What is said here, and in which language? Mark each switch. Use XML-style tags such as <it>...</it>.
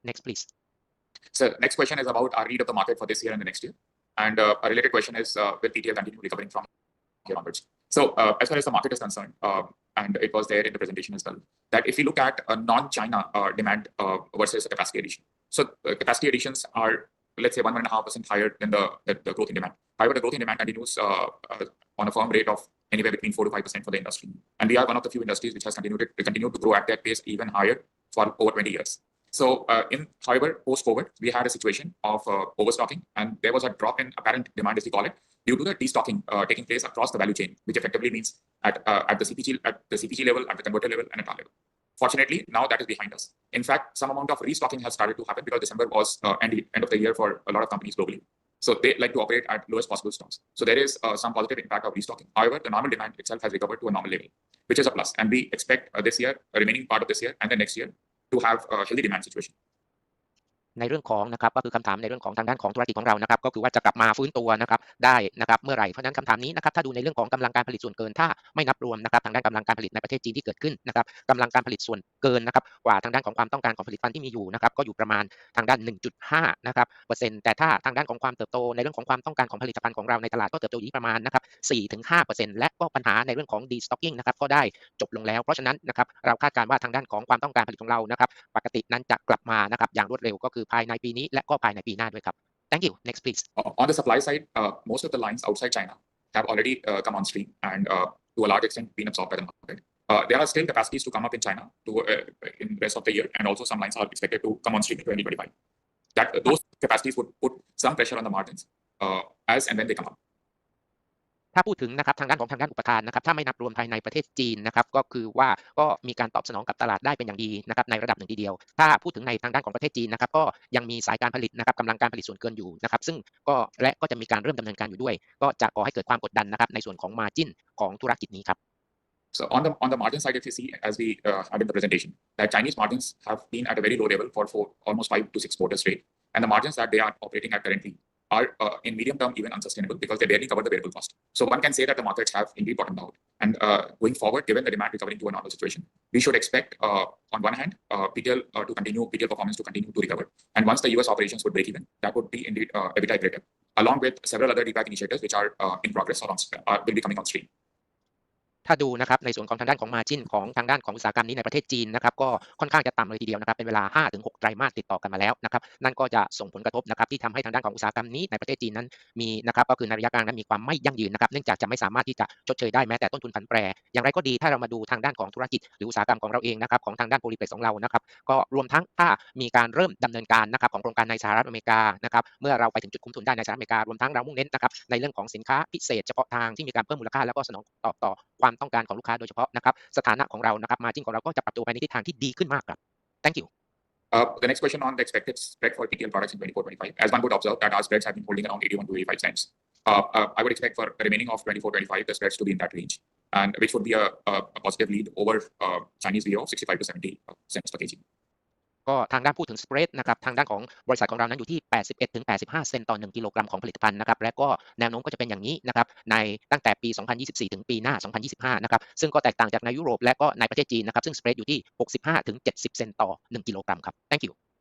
<en>Next please. So next question is about our read of the market for this year and the next year. And a related question is will Ptl continue recovering from here onwards? So as far as the market is concerned, and it was there in the presentation as well, that if you look at non-China demand versus the capacity addition. So capacity additions are, let's say, 1.5% higher than the growth in demand. However, the growth in demand continues on a firm rate of anywhere between 4 to 5% for the industry. And we are one of the few industries which has continued to grow at that pace even higher for over 20 years. So however, post-COVID, we had a situation of overstocking, and there was a drop in apparent demand, as we call it, due to the destocking taking place across the value chain, which effectively means at the CPG level, at the converter level, and at our level. Fortunately, now that is behind us. In fact, some amount of restocking has started to happen because December was end of the year for a lot of companies globally. So they like to operate at lowest possible stocks. So there is some positive impact of restocking. However, the normal demand itself has recovered to a normal level, which is a plus. And we expect this year, remaining part of this year and the next year, to have a healthy demand situation.</en> <th>ในเรื่องของนะครับก็คือคำถามในเรื่องของทางด้านของธุรกิจของเรานะครับก็คือว่าจะกลับมาฟื้นตัวนะครับได้นะครับเมื่อไหร่เพราะฉะนั้นคำถามนี้นะครับถ้าดูในเรื่องของกำลังการผลิตส่วนเกินถ้าไม่นับรวมนะครับทางด้านกำลังการผลิตในประเทศจีนที่เกิดขึ้นนะครับกำลังการผลิตส่วนเกินนะครับกว่าทางด้านของความต้องการของผลิตภัณฑ์ที่มีอยู่นะครับก็อยู่ประมาณทางด้าน 1.5 นะครับเปอร์เซ็นต์แต่ถ้าทางด้านของความเติบโตในเรื่องของความต้องการของผลิตภัณฑ์ของเราในตลาดก็เติบโตอยู่ที่ประมาณนะครับ 4-5% และก็ปัญหาในเรื่องของ destocking นะครับก็ได้จบลงแล้วเพราะฉะนั้นนะครับเราคาดการณ์ว่าทางด้านของความต้องการผลิตของเรานะครับปกตินั้นจะกลับมานะครับอย่างรวดเร็วก็คือภายในปีนี้และก็ภายในปีหน้าด้วยครับ</th> <en>Thank you next please On the supply side, most of the lines outside China have already come on stream and to a large extent been absorbed by the market. There are still capacities to come up in China in the rest of the year, and also some lines are expected to come on stream in 2025. Those capacities would put some pressure on the margins as and when they come up.</en> <th>ถ้าพูดถึงนะครับทางด้านอุปทานนะครับถ้าไม่นับรวมภายในประเทศจีนนะครับก็คือว่าก็มีการตอบสนองกับตลาดได้เป็นอย่างดีนะครับในระดับหนึ่งทีเดียวถ้าพูดถึงในทางด้านของประเทศจีนนะครับก็ยังมีสายการผลิตนะครับกำลังการผลิตส่วนเกินอยู่นะครับซึ่งก็จะมีการเริ่มดำเนินการอยู่ด้วยก็จะก่อให้เกิดความกดดันนะครับในส่วนของ margin ของธุรกิจนี้ครับ</th> <en>So on the margin side, if you see, as we had in the presentation, that Chinese margins have been at a very low level for almost 5 to 6 quarters straight, and the margins that they are operating at currently are in medium term even unsustainable because they barely cover the variable cost. So one can say that the markets have indeed bottomed out, and going forward, given the demand recovering to a normal situation, we should expect on one hand PTL performance to continue to recover, and once the US operations would break even, that would be indeed EBITDA accretive, along with several other DPAC initiatives which are in progress or will be coming on stream.</en> <th>ถ้าดูนะครับในส่วนของทางด้านของ margin ของทางด้านของอุตสาหกรรมนี้ในประเทศจีนนะครับก็ค่อนข้างจะต่ำเลยทีเดียวนะครับเป็นเวลา 5-6 ไตรมาสติดต่อกันมาแล้วนะครับนั่นก็จะส่งผลกระทบนะครับที่ทำให้ทางด้านของอุตสาหกรรมนี้ในประเทศจีนนั้นมีนะครับก็คือในระยะกลางนั้นมีความไม่ยั่งยืนนะครับเนื่องจากจะไม่สามารถที่จะชดเชยได้แม้แต่ต้นทุนผันแปร อย่างไรก็ดีถ้าเรามาดูทางด้านของธุรกิจหรืออุตสาหกรรมของเราเองนะครับของทางด้าน POLYPLEX ของเรานะครับก็รวมทั้งถ้ามีการเริ่มดำเนินการนะครับของโครงการในสหรัฐอเมริกานะครับเมื่อเราไปถึงจุดคุ้มทุนได้ในสหรัฐอเมริการวมทั้งเรามุ่งเน้นนะครับในเรื่องของสินค้าพิเศษเฉพาะทางที่มีการเพิ่มมูลค่าแล้วก็สนองตอบต่อความต้องการของลูกค้าโดยเฉพาะนะครับสถานะของเรานะครับ margin ของเราก็จะปรับตัวไปในทิศทางที่ดีขึ้นมากครับ</th> <en>Thank you The next question on the expected spread for PTL products in 24-25. As one would observe that our spreads have been holding around 81 to 85 cents. I would expect for the remaining of 24-25 the spreads to be in that range, and which would be a positive lead over Chinese VO of 65 to 70 cents per kg.</en> <th>ก็ทางด้านพูดถึง spread นะครับทางด้านของบริษัทของเรานั้นอยู่ที่ 81-85 เซนต์ต่อ 1 กิโลกรัมของผลิตภัณฑ์นะครับและก็แนวโน้มก็จะเป็นอย่างนี้นะครับในตั้งแต่ปี 2024 ถึงปีหน้า 2025 นะครับซึ่งก็แตกต่างจากในยุโรปและก็ในประเทศจีนนะครับซึ่ง spread อยู่ที่ 65-70 เซนต์ต่อ 1 กิโลกรัมครับ</th> <en>Thank you</en>